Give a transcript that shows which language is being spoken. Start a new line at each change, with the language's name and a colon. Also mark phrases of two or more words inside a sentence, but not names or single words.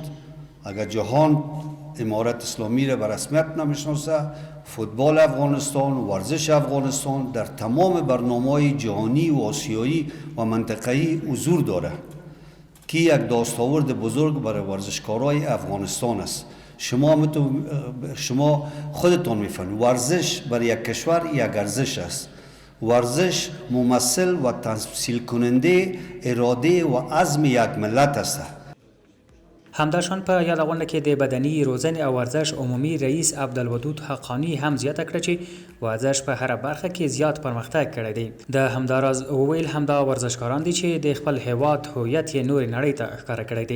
Persian: اگر جهان امارت اسلامی را به رسمیت نمیشناسه، فوتبال افغانستان، ورزش افغانستان در تمام برنامه‌های جهانی و آسیایی و منطقه‌ای حضور داره که یک دستاورد بزرگ برای ورزشکارای افغانستان است. شما خودتان میفهمید ورزش برای یک کشور یک ارزش است. ورزش ممثل و تمثیل کننده اراده و عزم یک ملت است.
Pashto: همداشان په یاده غونډه کې د بدني روزنې او ورزش عمومي رئیس عبدالودود حقانی هم زیاته کړه چې ورزش په هره برخه کې زیات پرمختګ کړی دی. د همداراز وویل همدا ورزشکاران دي چې د خپل هیواد هویت یې نورې نړۍ ته ښکاره کړی دی.